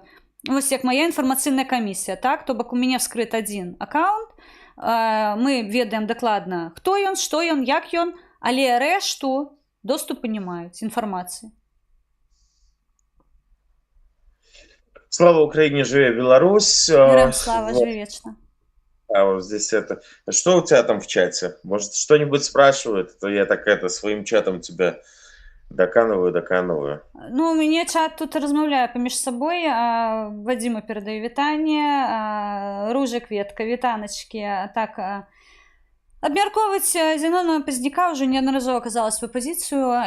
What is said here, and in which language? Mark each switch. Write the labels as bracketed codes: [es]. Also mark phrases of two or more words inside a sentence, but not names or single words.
[be] Вось як моя інфармацыйная камісія, так? То бок у мяне вскрыт адзін аккаунт, мы ведаем дакладна, хто ён, што ён, як ён, але рэшту доступу не маюць інфармацыі. [ru] Слава Украине, [be] живе Беларусь. [ru] Героям слава, живи вечно. А вот здесь это... Что у тебя там в чате? Может, что-нибудь спрашивают? То я так своим чатом тебя доканываю. [be] Ну, у мяне чат тут размаўляе паміж сабой. Вадзіму перадаю вітанне, Ружа Кветка, вітаначкі. Так, абмяркоўваць Зенона Пазняка ўжо неаднаразова казала сваю пазіцыю.